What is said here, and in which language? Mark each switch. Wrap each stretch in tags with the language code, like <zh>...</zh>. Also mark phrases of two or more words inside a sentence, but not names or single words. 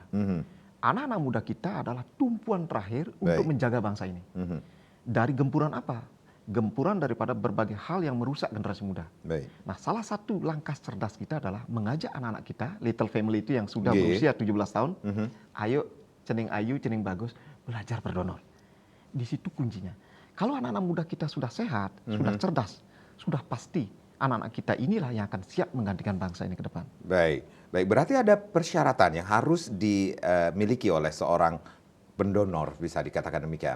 <id>Anak-anak muda kita adalah tumpuan terakhir untuk menjaga bangsa ini. Dari gempuran apa? Gempuran daripada berbagai hal yang merusak generasi muda. Nah, salah satu langkah cerdas kita adalah mengajak anak-anak kita, Little Family itu yang sudah berusia 17 tahun, ayo</id> <ban>cening ayu, cening bagus,</ban> <id>belajar berdonor. Di situ kuncinya. Kalau anak-anak muda kita sudah sehat, sudah cerdas, sudah pasti anak-anak kita inilah yang akan siap menggantikan bangsa ini ke depan. Baik. Berarti ada persyaratan yang harus dimiliki oleh seorang pendonor, bisa dikatakan demikian.</id>